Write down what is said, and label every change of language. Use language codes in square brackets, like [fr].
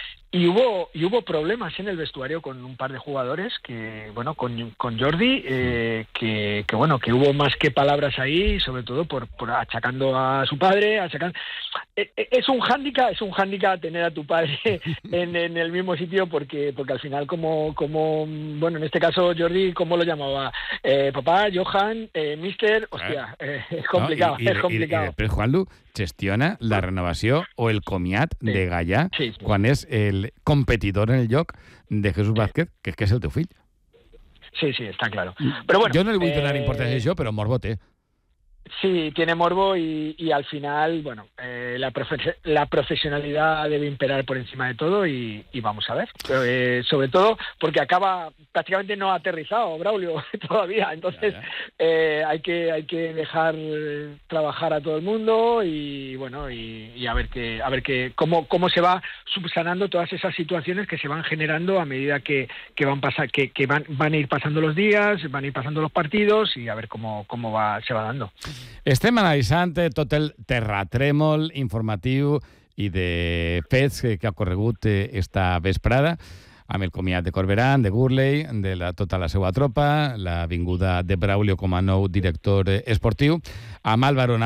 [es] Y hubo problemas en el vestuario con un par de jugadores que, bueno, con Jordi, que bueno, que hubo más que palabras ahí, sobre todo por achacando a su padre, es un hándicap tener a tu padre en el mismo sitio, porque al final como bueno, en este caso Jordi, ¿cómo lo llamaba? Papá, Johan, Mister, hostia, es complicado. [ca] Pero Juanlu gestiona la renovación o el comiat de Gallà, quan és el competidor en el lloc de Jesús Vázquez, que és el teu fill. Sí, sí, està clar. Però bueno, jo no li vull donar importància a això, però morbo té. [es] Sí, tiene morbo y al final, bueno, la profesionalidad debe imperar por encima de todo y vamos a ver. Pero, sobre todo porque acaba, prácticamente no ha aterrizado Braulio todavía, entonces hay que dejar trabajar a todo el mundo y bueno, y a ver qué cómo se va subsanando todas esas situaciones que se van generando a medida que van a ir pasando los días, van a ir pasando los partidos y a ver cómo se va dando. [ca] Estem analitzant tot el terratrèmol informatiu i de fets que ha corregut esta vesprada amb el comiat de Corberán, de Gurley, de tota la seva tropa, la vinguda de Braulio com a nou director esportiu, amb Álvaro Navarro.